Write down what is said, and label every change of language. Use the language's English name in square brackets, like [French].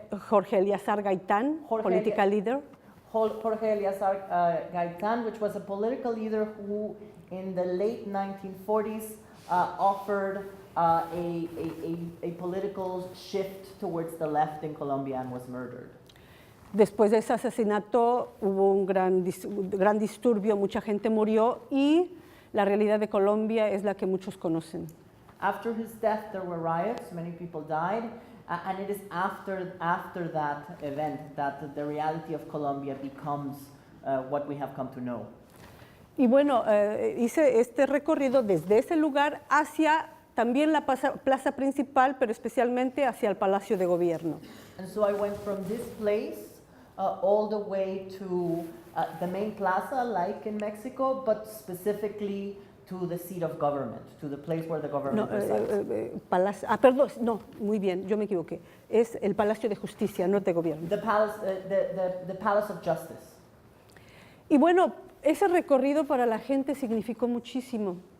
[Spanish] Jorge Eliezer Gaitán, Jorge [English] political leader. Jorge Eliezer Gaitán, which was a political leader who in the late 1940s offered a political shift towards the left in Colombia and was murdered. [Spanish] Después de ese asesinato hubo un gran disturbio, mucha gente murió y la realidad de Colombia es la que muchos conocen. [English] After his death, there were riots, many people died, and it is after that event that the reality of Colombia becomes what we have come to know. [Spanish] Y bueno, hice este recorrido desde ese lugar hacia también la plaza principal, pero especialmente hacia el Palacio de Gobierno. [English] And so I went from this place all the way to the main plaza, like in Mexico, but specifically to the seat of government, to the place where the government resides. [Spanish] Perdón, no, muy bien, yo me equivoqué. Es el Palacio de Justicia, no de Gobierno. [English] The Palace of Justice. [Spanish] Y bueno, ese recorrido para la gente significó muchísimo.